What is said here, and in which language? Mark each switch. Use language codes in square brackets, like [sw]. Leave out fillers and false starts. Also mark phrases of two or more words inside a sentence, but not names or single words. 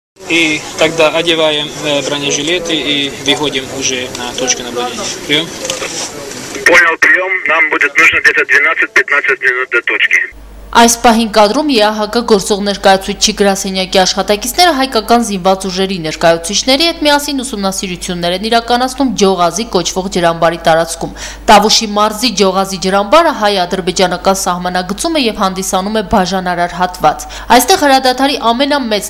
[ru] и тогда одеваем бронежилеты и выходим уже на точку наблюдения. Прием. Понял, прием. Нам будет нужно где-то 12-15 минут до точки. [hy] Այս պահին կադրում ԵԱՀԿ գործող ներկայացուցիչ գրասենյակի աշխատակիցները հայկական զինված ուժերի ներկայացուցիչների հետ միասին ուսումնասիրություններ են իրականացնում Ջողազի կոչվող ջրամբարի տարածքում։ Տավուշի մարզի Ջողազի ջրամբարը հայ-ադրբեջանական սահմանագծում է եւ հանդիսանում է բաժանարար հատված։ Այստեղ հրադադարի ամենամեծ